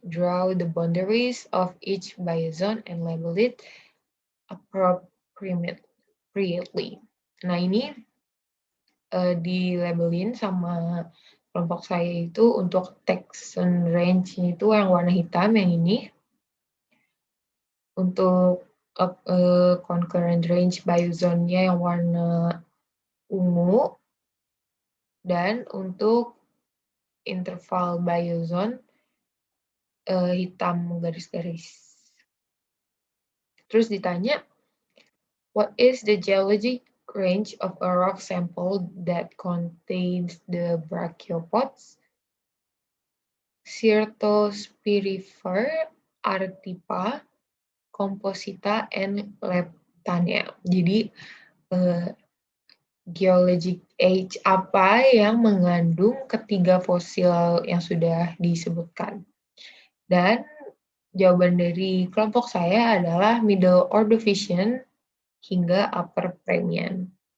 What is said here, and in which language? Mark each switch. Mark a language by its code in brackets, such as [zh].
[en] Draw the boundaries of each biozone and label it appropriately. [id] Nah, ini dilabelin sama kelompok saya itu untuk taxon range itu yang warna hitam, yang ini. Untuk concurrent range biozone-nya yang warna ungu. Dan untuk interval biozone hitam garis-garis. Terus ditanya, [en] what is the geologic range of a rock sample that contains the brachiopods, Certospirifer, Artipa, Composita, and Leptania. [id] Jadi geologic age apa yang mengandung ketiga fosil yang sudah disebutkan. Dan jawaban dari kelompok saya adalah Middle Ordovician hingga Upper Permian.